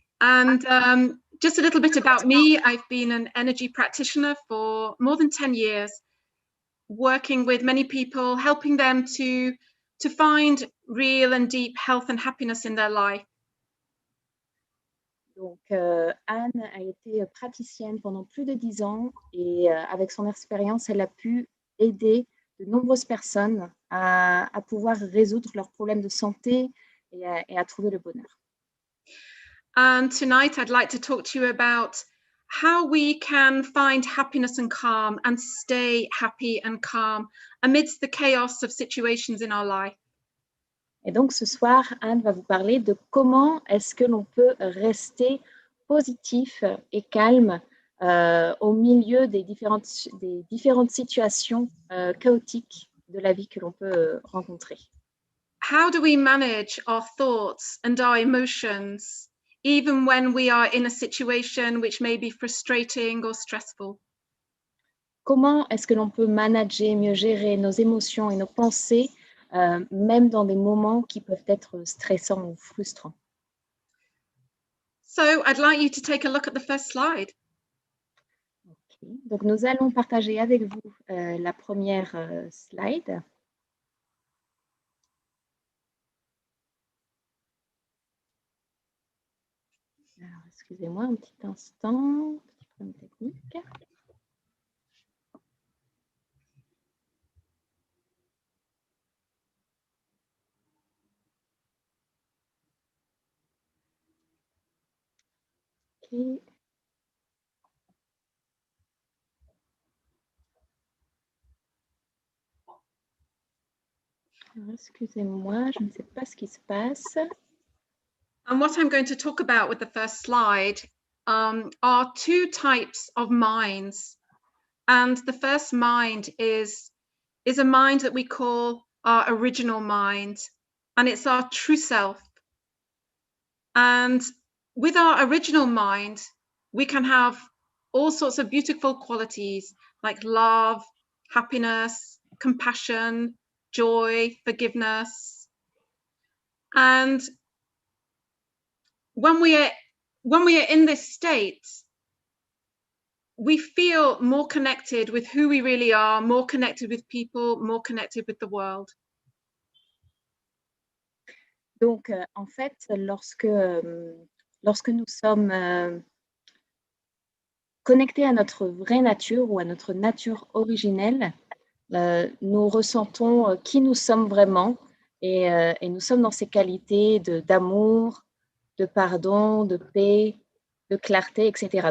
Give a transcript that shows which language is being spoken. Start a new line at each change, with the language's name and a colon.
English: And just a little bit about me. I've been an energy practitioner for more than 10 years, working with many people, helping them to find real and deep health and happiness in their life.
French: Donc, Anne a été praticienne pendant plus de 10 ans et avec son expérience, elle a pu aider de nombreuses personnes à pouvoir résoudre leurs problèmes de santé et à trouver le bonheur.
English: And tonight, I'd like to talk to you about how we can find happiness and calm and stay happy and calm amidst the chaos of situations in our life.
French: Et donc, ce soir, Anne va vous parler de comment est-ce que l'on peut rester positif et calme au milieu des différentes situations chaotiques de la vie que l'on peut rencontrer.
English: How do we manage our thoughts and our emotions, even when we are in a situation which may be frustrating or stressful?
French: Comment est-ce que l'on peut manager, mieux gérer nos émotions et nos pensées, même dans des moments qui peuvent être stressants ou frustrants?
English: So I'd like you to take a look at the first slide. Okay.
French: Donc, nous allons partager avec vous la première slide. Alors, excusez-moi un petit instant, petit problème technique.
English: Okay.
French: Excusez-moi, je ne sais pas ce qui se passe.
English: And what I'm going to talk about with the first slide are two types of minds. And the first mind is a mind that we call our original mind, and it's our true self. And with our original mind, we can have all sorts of beautiful qualities like love, happiness, compassion, joy, forgiveness. And when we are in this state, we feel more connected with who we really are, more connected with people, more connected with the world.
French: Donc, en fait, lorsque nous sommes connectés à notre vraie nature ou à notre nature originelle, nous ressentons qui nous sommes vraiment et nous sommes dans ces qualités d'amour, de pardon, de paix, de clarté, etc.